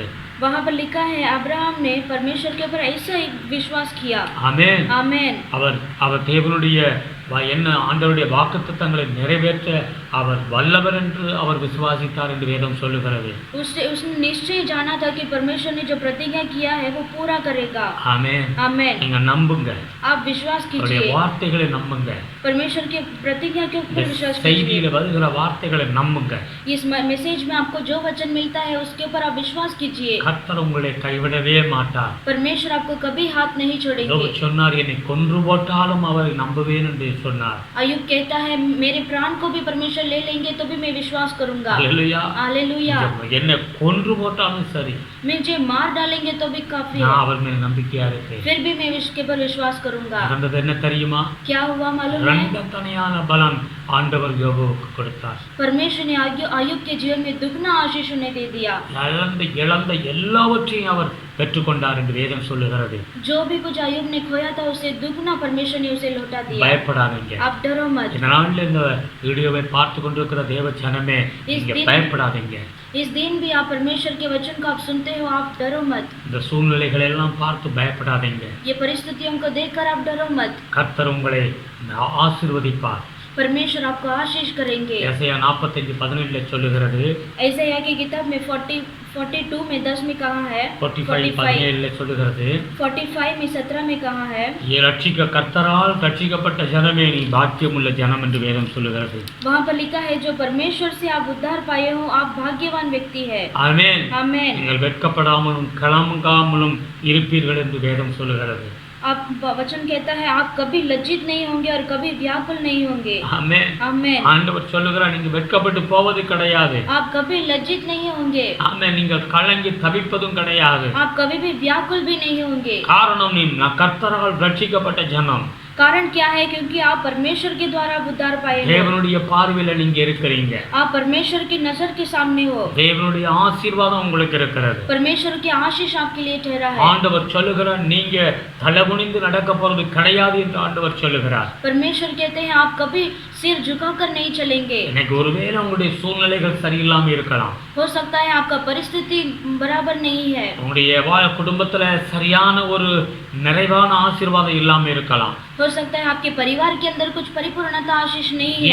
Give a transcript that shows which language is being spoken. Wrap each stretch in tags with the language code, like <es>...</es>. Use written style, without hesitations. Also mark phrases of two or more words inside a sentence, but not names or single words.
<hi>वहाँ पर लिखा है अब्राहम ने परमेश्वर के ऊपर ऐसा ही विश्वास किया।</hi> <ta>ஆமென்.</ta> <hi>आमेन।</hi> <ta>அவர் தேவனுடைய ஆண்டவருடைய வாக்குத்தத்தங்களை நிறைவேற்ற அவர் வல்லவர் என்று அவர் விசுவாசித்தார் என்று வேதம் சொல்லுகிறது.</ta> <hi>उसने निश्चय जाना था कि परमेश्वर ने जो प्रतिज्ञा किया है वो पूरा करेगा।</hi> <ta>ஆமென்.</ta> <hi>आमेन।</hi> <ta>நீங்க நம்புங்க.</ta> <hi>आप विश्वास</hi> <ta>அவருடைய</ta> <hi>कीजिए,</hi> <ta>வார்த்தைகளை நம்புங்க.</ta> <hi>परमेश्वर की प्रतिज्ञा के ऊपर विश्वास</hi> <ta>செய்தியில</ta> <hi>कीजिए।</hi> <ta>வருகிற வார்த்தைகளை நம்புங்க.</ta> <hi>इस मैसेज में आपको जो वचन मिलता है उसके ऊपर आप विश्वास कीजिए।</hi> <ta>கர்த்தர் உங்களை கைவிடவே மாட்டார்.</ta> <hi>परमेश्वर आपको कभी हाथ नहीं छोड़ेंगे।</hi> <ta>யோபு சொன்னார், என்னை கொன்று போட்டாலும் அவரை நம்புவேன் என்று சொன்னார்.</ta> <hi>अय्यूब कहता है, मेरे प्राण को भी परमेश्वर ले लेंगे तो भी मैं विश्वास करूंगा।</hi> <ta>அல்லேலூயா.</ta> <hi>हालेलुया।</hi> <ta>என்னை கொன்று போட்டாலும் சரி,</ta> <hi>मुझे मार डालेंगे तो भी काफी</hi> <ta>நான்</ta> <hi>है,</hi> <ta>அவர் மேல் நம்பிக்கையா இருக்கேன்.</ta> <hi>फिर भी मैं इसके पर विश्वास करूंगा।</hi> <ta>நடந்தது என்ன தெரியுமா?</ta> <hi>क्या हुआ मालूम है?</hi> <ta>இரண்டத்தனையான பலன் ஆண்டவர் யோபுவுக்கு கொடுத்தார்.</ta> <hi>परमेश्वर ने अय्यूब के जीवन में दुगना आशीष उन्हें दे दिया।</hi> <ta>இழந்த எல்லாவற்றையும் அவர் பெற்றுக்கொண்டார் என்று வேதம் சொல்லுகிறது.</ta> <hi>जो भी कुछ अय्यूब ने खोया था उसे दुगना परमेश्वर ने उसे लौटा दिया।</hi> <ta>பயப்படாதீங்க.</ta> <hi>आप डरो मत।</hi> <ta>இந்த நாள்ல இந்த வீடியோவை பார்த்து கொண்டிருக்கிற தேவ ஜனமே, நீங்க பயப்படாதீங்க.</ta> <hi>इस दिन भी आप परमेश्वर के वचन को आप सुनते हो, आप डरो मत।</hi> <ta>இந்த சூழ்நிலைகளை எல்லாம் பார்த்து பயப்படாதீங்க.</ta> <hi>ये परिस्थितियों को देखकर आप डरो मत।</hi> <ta>கர்த்தர் உங்களை ஆசீர்வதிப்பார்.</ta> <hi>परमेश्वर आपको आशीष करेंगे।</hi> <ta>ஏசாயா 45:17 சொல்லுகிறது.</ta> <hi>ऐसाया की किताब में 42 में 10 में कहा है,</hi> <ta>45:17 சொல்லுகிறது.</ta> <hi>45 में 17 में कहा है,</hi> <ta>கர்த்தரால் ரட்சிக்கப்பட்ட ஜனமே நீ பாக்கியமுள்ள ஜனம் என்று வேதம் சொல்லுகிறது.</ta> <hi>वहाँ पर लिखा है, जो परमेश्वर से आप उद्धार पाए हो आप भाग्यवान व्यक्ति है।</hi> <ta>ஆமென்.</ta> <hi>आमेन।</hi> <ta>நீங்கள் வெட்கப்படாமலும் கலங்காமலும் இருப்பீர்கள் என்று வேதம் சொல்லுகிறது.</ta> <hi>आप वचन कहता है आप कभी लज्जित नहीं होंगे और कभी व्याकुल नहीं होंगे।</hi> <ta>ஆமென்.</ta> <hi>आमेन।</hi> <ta>ஆண்டவர் சொல்லுகிறார், நீங்க வெட்கப்பட்டு போவது கிடையாது.</ta> <hi>आप कभी लज्जित नहीं होंगे।</hi> <ta>ஆமென். நீங்கள் கலங்கி தவிப்பதும் கிடையாது.</ta> <hi>आप कभी भी व्याकुल भी नहीं होंगे।</hi> <ta>காரணம் நீ கர்த்தரால் ரட்சிக்கப்பட்ட ஜனம்.</ta> <hi>कारण क्या है? क्योंकि आप परमेश्वर के द्वारा उद्धार पाए हो।</hi> <ta>தேவனுடைய பார்வையில நீங்க இருக்கிறீங்க.</ta> <hi>आप परमेश्वर की नजर के सामने हो।</hi> <ta>தேவனுடைய ஆசீர்வாதம் உங்களுக்கு இருக்கிறது.</ta> <hi>परमेश्वर की आशीष आपके लिए ठहरा है।</hi> <ta>ஆண்டவர் சொல்லுகிறார், நீங்க தலகுனிந்து நடக்க போறது கிடையாது என்று ஆண்டவர் சொல்லுகிறார்.</ta> <hi>परमेश्वर कहते हैं आप कभी सिर झुकाकर नहीं चलेंगे।</hi> <ta>எனக்கு ஒருவேளை உங்களுடைய சூழ்நிலைகள் சரியில்லாம இருக்கலாம்.</ta> <hi>हो सकता है आपका परिस्थिति बराबर नहीं है।</hi> <ta>உங்களுடைய குடும்பத்துல சரியான ஒரு நிறைவான ஆசீர்வாதம் இல்லாம இருக்கலாம்.</ta> <hi>हो सकता है आपके परिवार के अंदर कुछ परिपूर्णता आशीष नहीं है।</hi>